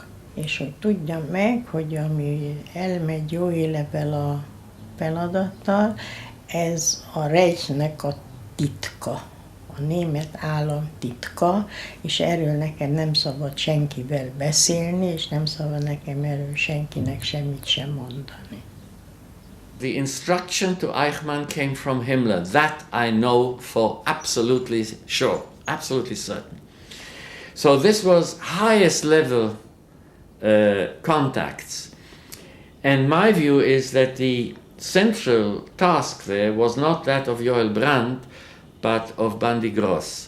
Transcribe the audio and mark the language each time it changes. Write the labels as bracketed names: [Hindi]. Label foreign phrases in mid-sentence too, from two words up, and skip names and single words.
[Hungarian] És hogy tudjam meg, hogy ami elmegy Joel ebben a feladattal, ez a Reichnek a titka, a német állam titka, és erről nekem nem szabad senkivel beszélni, és nem szabad nekem erről senkinek semmit sem mondani. [English] The instruction to Eichmann came from Himmler. That I know for absolutely sure, absolutely certain. So this was highest level contacts. And my view is that the central task there was not that of Joel Brandt, but of Bandi Gross.